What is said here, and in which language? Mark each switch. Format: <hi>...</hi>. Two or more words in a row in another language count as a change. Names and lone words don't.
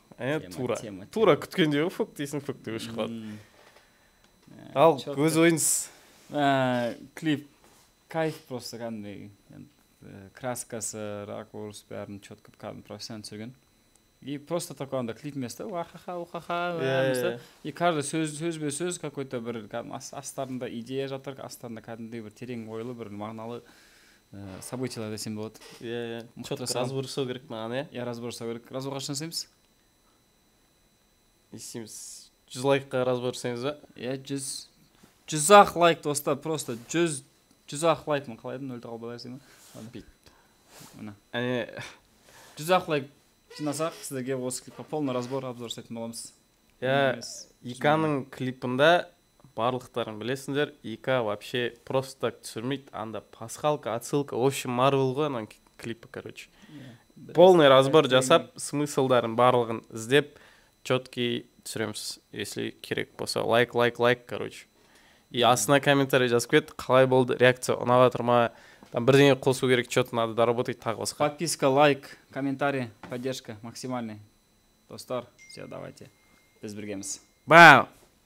<kk>тура күткенде фук дейсің, фук деп шығып қалады. Ал өз ойыңыз?</kk> <ru>Клип кайф просто</ru> <kk>кәдімгідей, краскасы, ракурс бәрін четко кәдімгі профессионально түсірген.</kk> <ru>И просто такой</ru> <kk>анда клип емес та, ухаха,</kk> <ru>и каждый</ru> <kk>сөз какой-то бір астарында идея жатыр, астарында кәдімгідей бір терең ойлы, бір мағыналы событиялар десем болады.</kk> <ru>Четко разбор</ru> <kk>жасау керек маған, иә? Разбор жасау керек. Разбор қашан жасаймыз? Естейміз. 100 лайкқа разбор жасаймыз ба? Иә, 100-ақ лайк достар, просто 100-ақ лайк, мен қалай едім, 0 қалбалар деймін. Мына. 100-ақ лайк жинасақ, сіздерге осы клипқа</kk> <ru>полный разбор, обзор</ru> <kk>жасайтын боламыз. Иканың клипында барлықтарын білесіңдер, Ика</kk> <ru>вообще просто так</ru> <kk>түсірмейді, анда</kk> <ru>пасхалка, отсылка, в общем,</ru> <kk>Marvel ғой ананың клипі, короче.</kk> <ru>Полный разбор</ru> <kk>жасап, смыслдарын барлығын іздеп, четкий түсіреміз, если керек болса.</kk> <ru>Лайк, короче.</ru> <kk>И астына комментарий жазып кет, қалай болды, реакция ұнаватыр ма, там бірдеңе қосу керек,</kk> <ru>что-то надо доработать,</ru> <kk>тағы басқа.</kk> <ru>Подписка, лайк, комментарий, поддержка максимальный.</ru> <kk>Достар,</kk> <ru>все, давайте.</ru> <kk>Біз біргеміз. Бау!</kk>